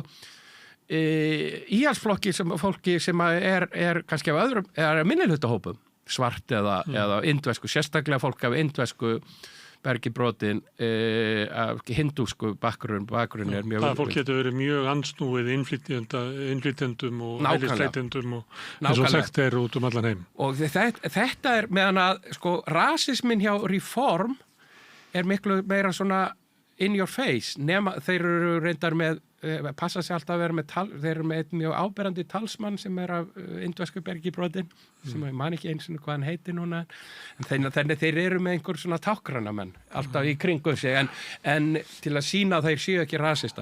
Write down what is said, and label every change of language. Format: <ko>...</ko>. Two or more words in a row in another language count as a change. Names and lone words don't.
<is>íhaldsflokki sem er kannski af öðrum minnihlutahópum, svart eða indversku, sérstaklega fólk af indversku bergi brotin af hindúsku bakgrunn er mjög... Það fólk getur verið mjög ansnúið innflytjendum og hælisleitendum og eins og sagt er út allan heim. Og þetta er meðan að rasismin hjá Reform er miklu meira svona</is> <en>in your face,</en> <is>nema þeir eru reyndar með, passa sig alltaf að vera þeir eru með einn mjög áberandi talsmann sem er af indversku bergi brotin, sem ég man ekki eins og hvað hann heitir núna, en þannig þeir eru með einhver svona tákranamenn alltaf í kringum sig, en til að sína að þeir séu ekki rasista.</is>